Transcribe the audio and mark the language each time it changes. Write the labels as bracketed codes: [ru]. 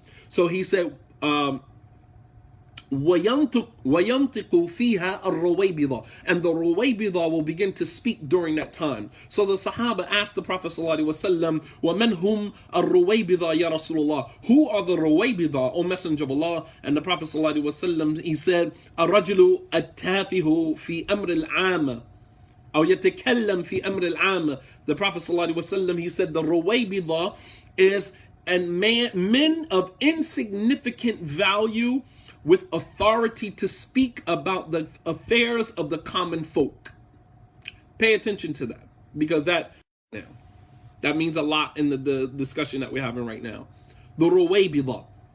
[en] So he said, [ar] وَيَنْطِقُ فِيهَا الرَّوَيْبِضَةُ, [en] and the Rawaybidah will begin to speak during that time. So the Sahaba asked the Prophet ﷺ, [ar] وَمَنْ هُمْ الرَّوَيْبِضَةُ يَا رَسُولَ اللَّهِ, [en] who are the Rawaybidah, O Messenger of Allah? And the Prophet ﷺ, he said, [ar] الرَّجُلُ التَّافِهُ فِي أَمْرِ الْعَامَةِ أو يتكلم في أمر العامة. [en] The Prophet ﷺ, he said the Rawaybidah is men of insignificant value with authority to speak about the affairs of the common folk. Pay attention to that, because that means a lot in the discussion that we're having right now. The Rawaybidah.